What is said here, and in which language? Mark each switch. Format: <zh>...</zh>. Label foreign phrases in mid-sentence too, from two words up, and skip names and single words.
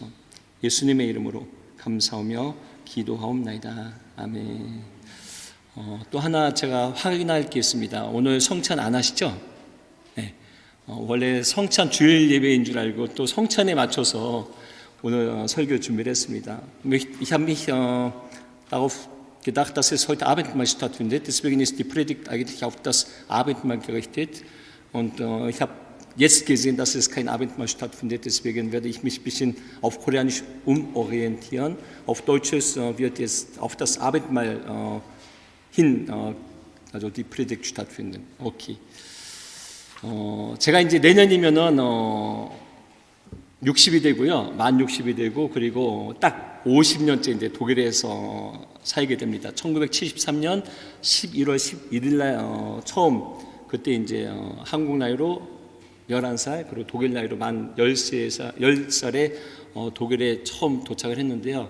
<ko>예수님의 이름으로 감사하며 기도하옵나이다. 아멘. 또 하나 제가 확인할 게 있습니다. 오늘 성찬 안 하시죠? 네. 원래 성찬 주일 예배인 줄 알고 또 성찬에 맞춰서 오늘 설교 준비를 했습니다.</ko> <de>Ich habe mich darauf gedacht, dass es heute Abendmahl stattfindet. Deswegen ist die Predigt eigentlich auf das Abendmahl gerichtet. Und ich habe jetzt gesehen, dass es kein Abendmahl stattfindet. Deswegen werde ich mich ein bisschen auf Koreanisch umorientieren. Auf Deutsches wird jetzt auf das Abendmahl also die Predigt stattfinden. Okay.</de> <ko>제가 이제 내년이면은 60이 되고요. 만 60이 되고 그리고 딱 50년째 이제 독일에서 살게 됩니다. 1973년 11월 11일 날 처음 그때 이제 한국 나이로 11살 그리고 독일 나이로 만 10살에 독일에 처음 도착을 했는데요.</ko>